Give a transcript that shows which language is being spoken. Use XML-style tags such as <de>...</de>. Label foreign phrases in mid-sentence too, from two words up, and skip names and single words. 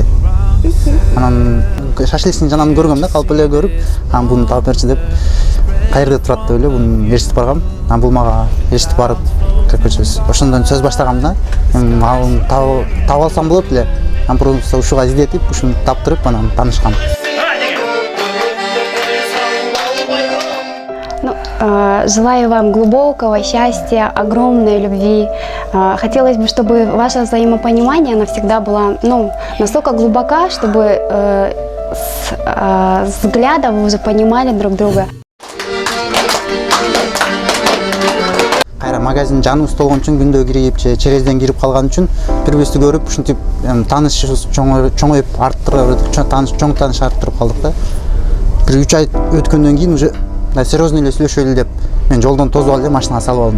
<ky>Анан шашликтин жанагын көргөм да, калп эле көрүп, анан буну таап берчи деп, кайерде турат деп эле буну ээрчитип баргам. Анан бул мага ээрчитип барып, көчөбүз. Ошондон сөз баштагам да, ал таап алсам болот эле. Анан просто ушуга издетип, ушуну таптырып, анан таанышкам.</ky> <ru>Желаю вам глубокого счастья, огромной любви. Хотелось бы, чтобы ваше взаимопонимание навсегда было настолько глубока, чтобы с взгляда вы уже понимали друг друга.</ru> <ky>Кайра магазин жаныбыз болгон үчүн күндө кирип же черезден кирип калган үчүн бири-бирибизди көрүп ушинтип таанышыбыз чоңоюп арттырып, чоң тааныш арттырып калдык да. Бир 3 ай өткөндөн кийин</ky> <ru>уже серьезно</ru> <ky>эле сүйлөшөлү деп мен жолдон тосуп алып эле машинага салып алдым.</ky>